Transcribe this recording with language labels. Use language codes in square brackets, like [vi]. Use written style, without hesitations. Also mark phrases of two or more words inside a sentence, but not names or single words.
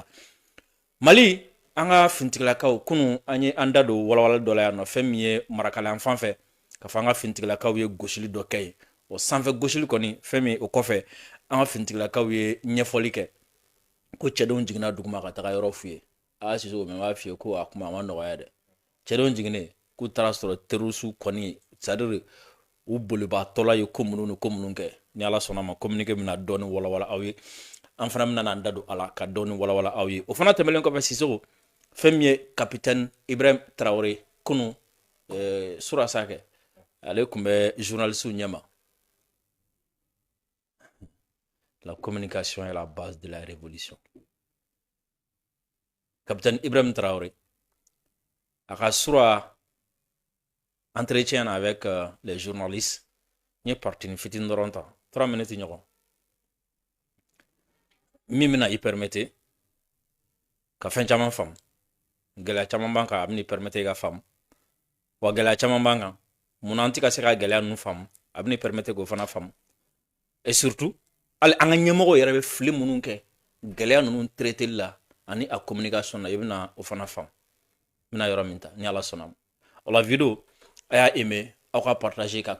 [bm] Mali an ka finitigilakaw kunun an ye an da don walawala dɔ la yan nɔ fɛn min ye marakalan fan fɛ ka fɔ an ka finitigilakaw ye gosili dɔ kɛ yen o sanfɛ gosili kɔni fɛn min o kɔfɛ an ka finitigilakaw ye ɲɛfɔli kɛ ko cɛdenw jiginna duguma ka taga yɔrɔ f'u ye Sisoko mɛ n b'a f'i ye ko a kuma a ma nɔgɔya dɛ cɛdenw jiginnen k'u taara sɔrɔ terroriste kɔni [fr] c'est à dire [bm] u bolibaatɔla ye ko minnu ni ko minnu kɛ ni Ala sɔnna ma communiqué bɛna dɔɔni walawala aw ye an fana bɛna an da don a la ka dɔɔni walawala aw ye o fana tɛmɛlen kɔfɛ Sisoko fɛn min ye capitaine Ibrahim Traoré kunun surasa kɛ ale tun bɛ journaliste ɲɛma [fr] la communication est la base de la révolution capitaine Ibrahim Traoré [bm] a ka sura [fr] entretien avec les journalistes [bm] n ye partie ni fitinin dɔrɔn ta 3 minutes ɲɔgɔn min bɛna i permettre ka fɛn caman faamu gɛlɛya caman b'an kan a bɛna i permettre i ka faamu wa gɛlɛya caman b'an kan munna an tɛ ka se ka gɛlɛya ninnu faamu a bɛna i permettre k'o fana faamu [fr] et surtout [bm] hali an ka ɲɛmɔgɔw yɛrɛ bɛ fili minnu kɛ gɛlɛya ninnu traiteli la ani a communication na i bɛna o fana faamu n bɛna yɔrɔ min ta ni Ala sɔnna ma o la video a y'a aimé aw ka partager ka